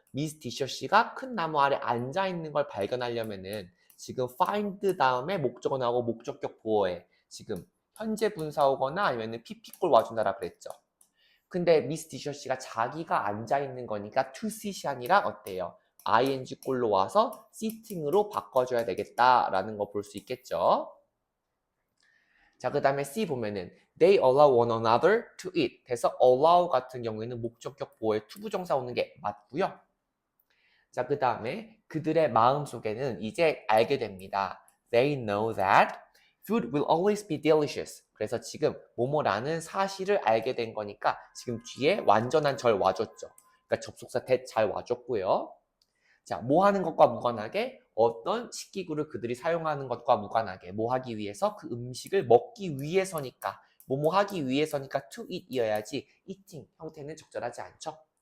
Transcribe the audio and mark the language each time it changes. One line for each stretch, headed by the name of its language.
Korean: 미스 디셔 씨가 큰 나무 아래 앉아 있는 걸 발견하려면은 지금 find 다음에 목적어 나오고 목적격 보어에 지금 현재 분사 오거나 아니면은 pp꼴 와준다라 그랬죠. 근데 미스 디셔 씨가 자기가 앉아 있는 거니까 to sit이 아니라 어때요? ing 꼴로 와서 sitting으로 바꿔줘야 되겠다라는 거 볼 수 있겠죠. 자, 그 다음에 C 보면은
English: they allow one another to eat.
Korean: 그래서 allow 같은 경우에는 목적격 보어에 투부정사 오는 게 맞고요. 자, 그 다음에 그들의 마음속에는 이제 알게 됩니다.
English: They know that food will always be delicious.
Korean: 그래서 지금 뭐뭐라는 사실을 알게 된 거니까 지금 뒤에 완전한 절 와줬죠. 그러니까 접속사 that 잘 와줬고요. 자, 뭐 하는 것과 무관하게 어떤 식기구를 그들이 사용하는 것과 무관하게 뭐 하기 위해서 그 음식을 먹기 위해서니까 뭐뭐 하기 위해서니까 to eat 이어야지 eating 형태는 적절하지 않죠.